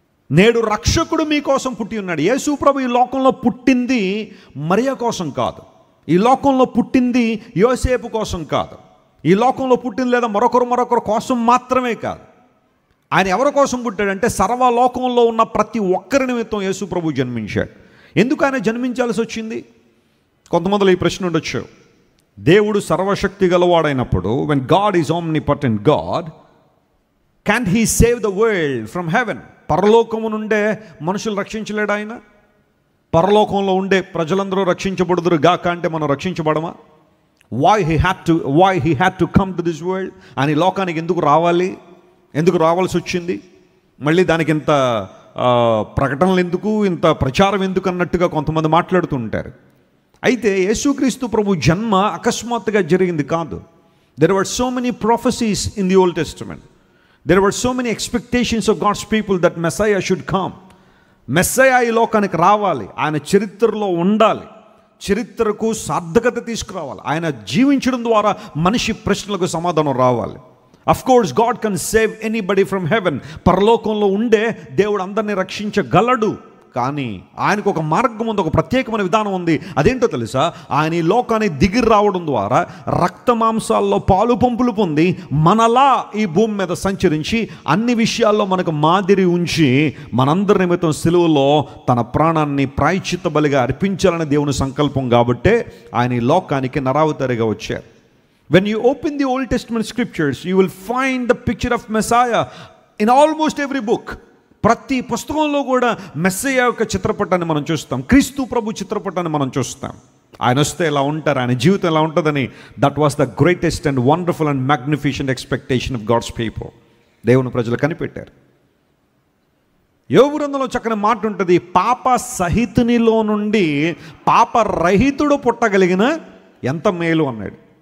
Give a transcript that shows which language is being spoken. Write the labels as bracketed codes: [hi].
[te] నేడు రక్షకుడు మీకోసం పుట్టి ఉన్నాడు. యేసు ప్రభు ఈ లోకంలో పుట్టింది మరియ కోసం కాదు, ఈ లోకంలో పుట్టింది యోసేపు కోసం కాదు, ఈ లోకంలో పుట్టింది లేదా మరొకరు కోసం మాత్రమే కాదు. ఆయన ఎవరి కోసం పుట్టాడంటే సర్వలోకంలో ఉన్న ప్రతి ఒక్కరి నిమిత్తం యేసు ప్రభు జన్మించాడు. ఎందుకు ఆయన జన్మించాల్సి వచ్చింది? కొంతమందిలో ఈ ప్రశ్న ఉండొచ్చు. దేవుడు సర్వశక్తి గలవాడైనప్పుడు, [en] when God is omnipotent God, can't he save the world from heaven? [te] పరలోకము నుండే మనుషులు రక్షించలేడు ఆయన? పరలోకంలో ఉండే ప్రజలందరూ రక్షించబడుదురు గాక అంటే మనం రక్షించబడమా? [en] why he had to come to this world? [te] ఆయన ఈ లోకానికి ఎందుకు రావాల్సి వచ్చింది? మళ్ళీ దానికి ఇంత ప్రకటనలు ఎందుకు, ఇంత ప్రచారం ఎందుకు అన్నట్టుగా కొంతమంది మాట్లాడుతూ ఉంటారు. అయితే యేసుక్రీస్తు ప్రభు జన్మ అకస్మాత్తుగా జరిగింది కాదు. [en] There were so many prophecies in the Old Testament. There were so many expectations of God's people that Messiah should come. [te] మెస్సయా ఈ లోకానికి రావాలి, ఆయన చరిత్రలో ఉండాలి, చరిత్రకు సార్థకత తీసుకురావాలి, ఆయన జీవించడం ద్వారా మనిషి ప్రశ్నలకు సమాధానం రావాలి. [en] Of course God can save anybody from heaven. [te] పరలోకంలో ఉండే దేవుడు అందరినీ రక్షించగలడు. కానీ ఆయనకు ఒక మార్గం ఉంది, ఒక ప్రత్యేకమైన విధానం ఉంది. అదేంటో తెలుసా? ఆయన ఈ లోకాన్ని దిగి రావడం ద్వారా రక్త మాంసాల్లో పాలు పంపులు పొంది మనలా ఈ భూమి మీద సంచరించి అన్ని విషయాల్లో మనకు మాదిరి ఉంచి మనందరి నిమిత్తం సిలువలో తన ప్రాణాన్ని ప్రాయశ్చిత్త బలిగా అర్పించాలని దేవుని సంకల్పం. కాబట్టే ఆయన ఈ లోకానికి నరావతారిగా వచ్చారు. [en] When you open the Old Testament scriptures, you will find the picture of Messiah in almost every book. [te] ప్రతి పుస్తకంలో కూడా మెస్సయ్య యొక్క చిత్రపటాన్ని మనం చూస్తాం, క్రీస్తు ప్రభు చిత్రపటాన్ని మనం చూస్తాం. ఆయన వస్తే ఎలా ఉంటారు, ఆయన జీవితం ఎలా ఉంటుందని. [en] That was the greatest and wonderful and magnificent expectation of God's people. [te] దేవుని ప్రజలు కనిపెట్టారు. యోబు గ్రంథంలో చక్కని మాట ఉంటుంది, పాప సహితునిలో నుండి పాప రహితుడు పుట్టగలిగిన ఎంత మేలు అన్నాడు.